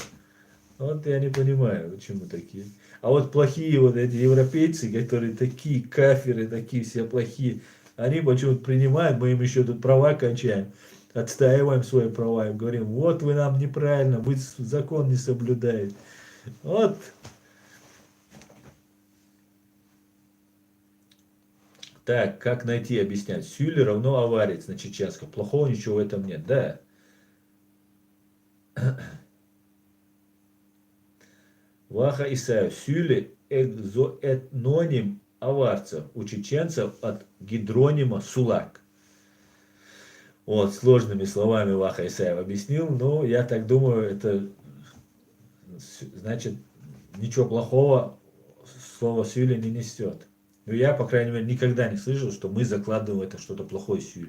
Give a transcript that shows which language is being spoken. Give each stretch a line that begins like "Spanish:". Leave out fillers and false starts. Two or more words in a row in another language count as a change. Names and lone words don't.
Russian: Вот я не понимаю, почему такие. А вот плохие вот эти европейцы, которые такие кафиры, такие все плохие, они почему-то принимают, мы им еще тут права качаем, отстаиваем свои права, и говорим, вот вы нам неправильно, вы закон не соблюдаете. Вот. Так, как найти, объяснять. Сюли равно аварец на чеченском. Плохого ничего в этом нет, да. Ваха Исаев. Сюли экзоэтноним аварцев. У чеченцев от гидронима сулак. Вот, сложными словами Ваха Исаев объяснил, но я так думаю, это значит, ничего плохого слово сюли не несет. Но я, по крайней мере, никогда не слышал, что мы закладываем это что-то плохое сюль.